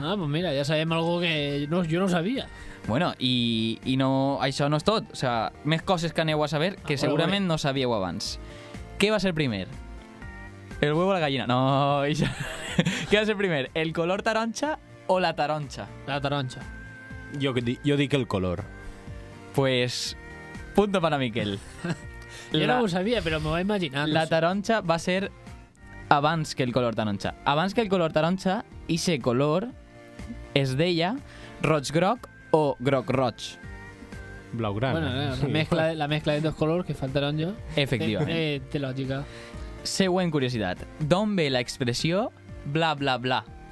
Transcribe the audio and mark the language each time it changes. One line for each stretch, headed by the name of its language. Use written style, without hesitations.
Catalan: Ah, pues mira, ja sabem algo que jo no sabia. Bueno, i no, això no és tot. O sea, més coses que aneu a saber que segurament no sabíeu abans. Què va ser primer?
Spanish: El huevo o la gallina?
Catalan: No, això... Què va ser primer? El color taronja o la taronja? La taronja. Jo dic el color.
Spanish: Pues... Punto para Miquel.
Catalan: Jo no ho sabia, però m'ho vaig imaginar. La taronja va ser abans que el color taronja. Abans que el color taronja, ese color es deia roig-groc o groc-roig. Blaugrana. Bueno,
Spanish: la mezcla
Catalan: de dos colors que fa el taronja. Efectivament. Té lògica. Següent curiositat. D'on ve l'expressió bla bla bla?